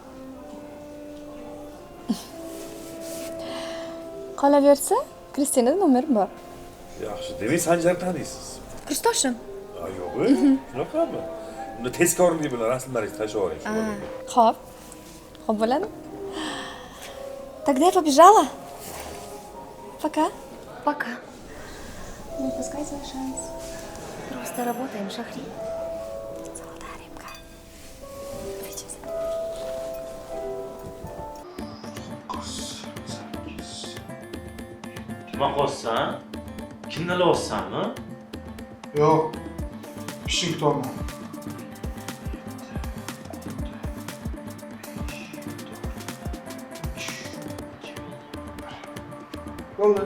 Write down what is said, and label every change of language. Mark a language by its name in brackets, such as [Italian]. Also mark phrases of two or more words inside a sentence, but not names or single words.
[Uzbek] Qolaversa, Kristinada nomer bor. Yaxshi, demak Sanjar taniysiz. Kursdoshim. Yo'q, shunaqami? Unda tezkorlik bilan rasmlaringizni tashlab yuboring. Xo'p. Xo'p bo'ladi. [Russian] Тогда я побежала. Пока. Пока. Не упускай свой шанс. Просто работаем, Шахри. Золотая рыбка. Видите? [Uzbek] Nima qolsan? Kimni olyapsanmi? Yo'q. Ishing tomon. Bo'ldi.